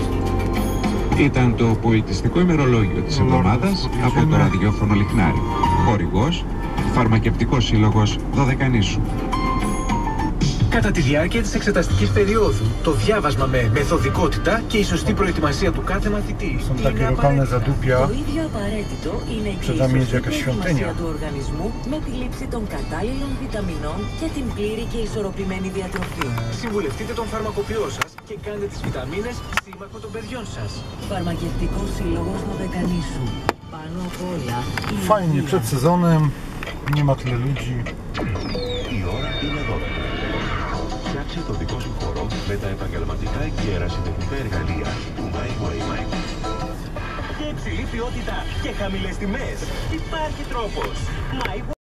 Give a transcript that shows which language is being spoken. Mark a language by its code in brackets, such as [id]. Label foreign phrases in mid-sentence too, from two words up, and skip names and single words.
[el] Ήταν το πολιτιστικό ημερολόγιο της εβδομάδας από το ραδιόφωνο Λιχνάρι. Χορηγός, Φαρμακευτικός Σύλλογος Δωδεκανήσου. Κατά τη διάρκεια της εξεταστικής περίοδου, το διάβασμα με μεθοδικότητα και η σωστή προετοιμασία του κάθε μαθητή [pl] Są takie lokalne zadupia, [el] Το ίδιο απαραίτητο είναι και [pl] przed [el] η [pl] nami [el] σωστή [pl] jest jakaś [el] προετοιμασία [pl] świątynia. [el] του οργανισμού με τη λήψη των κατάλληλων βιταμινών και την πλήρη και ισορροπημένη διατροφή. Συμβουλευτείτε τον φαρμακοποιό σας και κάντε τις βιταμίνες σύμμαχο των παιδιών σας. Φαρμακευτικός Σύλλογος Δωδεκανήσου. Πάνω απ' όλα, η [pl] Fajnie, [el] υγεία. [pl] przed sezonem, nie ma tyle ludzi. [el] Η ώρα είναι 12. Φτιάξε το δικό σου χώρο με τα επαγγελματικά και ερασιτεχνικά εργαλεία του MyWay. Και υψηλή ποιότητα και χαμηλές τιμές. Υπάρχει τρόπος.